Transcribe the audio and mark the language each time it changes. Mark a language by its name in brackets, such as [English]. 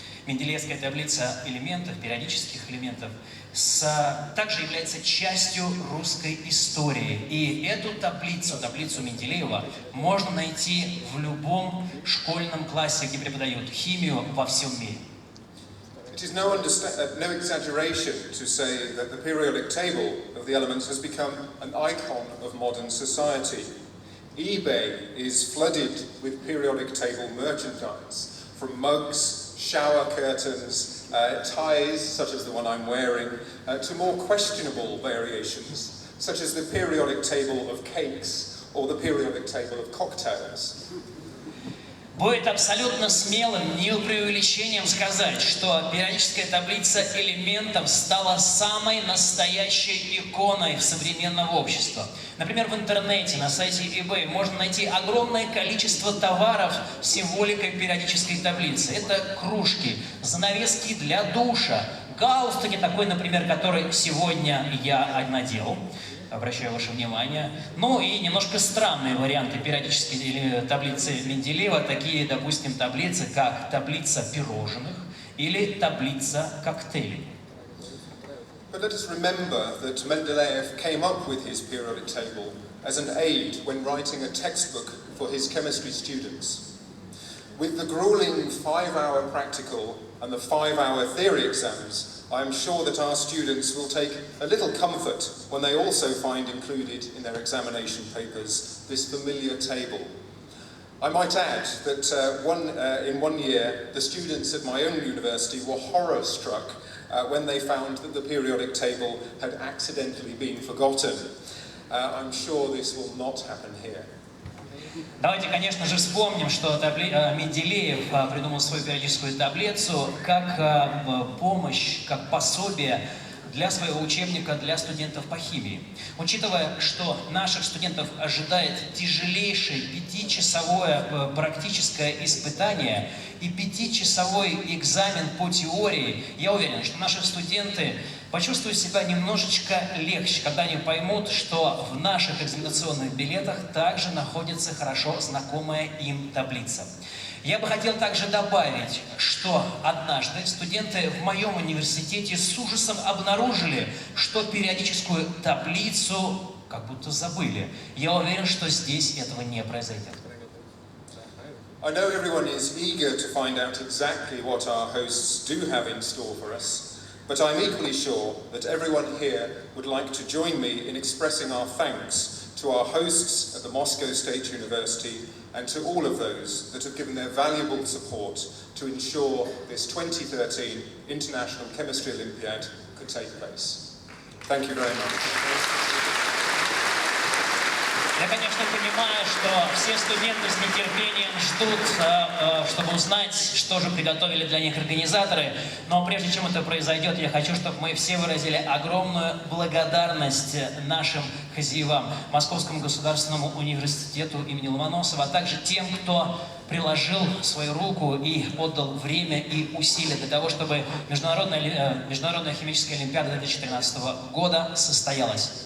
[Russian] Менделеевская таблица элементов, периодических элементов, также является частью русской истории. И эту таблицу Менделеева, можно найти в любом школьном классе, где преподают химию во всем мире. [English] It is no exaggeration to say that the periodic table of the elements has become an icon of modern society. eBay is flooded with periodic table merchandise, from mugs, shower curtains, ties, such as the one I'm wearing, to more questionable variations, such as the periodic table of cakes or the periodic table of cocktails. [Russian] Будет абсолютно смелым, не преувеличением сказать, что периодическая таблица элементов стала самой настоящей иконой современного общества. Например, в интернете, на сайте eBay можно найти огромное количество товаров с символикой периодической таблицы. Это кружки, занавески для душа, галстуки такой, например, который сегодня я надел. Обращаю ваше внимание. Ну и немножко странные варианты периодической таблицы Менделеева, такие, допустим, таблицы, как таблица пирожных или таблица коктейлей. [English] But let us remember that Mendeleev came up with his periodic table as an aid when writing a textbook for his chemistry students. With the grueling 5-hour practical and the 5-hour theory exams, I am sure that our students will take a little comfort when they also find included in their examination papers this familiar table. I might add that in one year, the students at my own university were horror-struck when they found that the periodic table had accidentally been forgotten. I'm sure this will not happen here. [Russian] Давайте, конечно же, вспомним, что Менделеев придумал свою периодическую таблицу как помощь, как пособие для своего учебника для студентов по химии. Учитывая, что наших студентов ожидает тяжелейшее 5-часовое практическое испытание и 5-часовой экзамен по теории, я уверен, что наши студенты почувствуют себя немножечко легче, когда они поймут, что в наших экзаменационных билетах также находится хорошо знакомая им таблица. Я бы хотел также добавить, что однажды студенты в моем университете с ужасом обнаружили, что периодическую таблицу как будто забыли. Я уверен, что здесь этого не произойдет. [English] I know everyone is eager to find out exactly what our hosts do have in store for us, but I'm equally sure that everyone here would like to join me in expressing our thanks to our hosts at the Moscow State University and to all of those that have given their valuable support to ensure this 2013 International Chemistry Olympiad could take place. Thank you very much. [Russian] Я, конечно, понимаю, что все студенты с нетерпением ждут, чтобы узнать, что же приготовили для них организаторы. Но прежде чем это произойдет, я хочу, чтобы мы все выразили огромную благодарность нашим хозяевам, Московскому государственному университету имени Ломоносова, а также тем, кто приложил свою руку и отдал время и усилия для того, чтобы Международная химическая олимпиада 2013 года состоялась.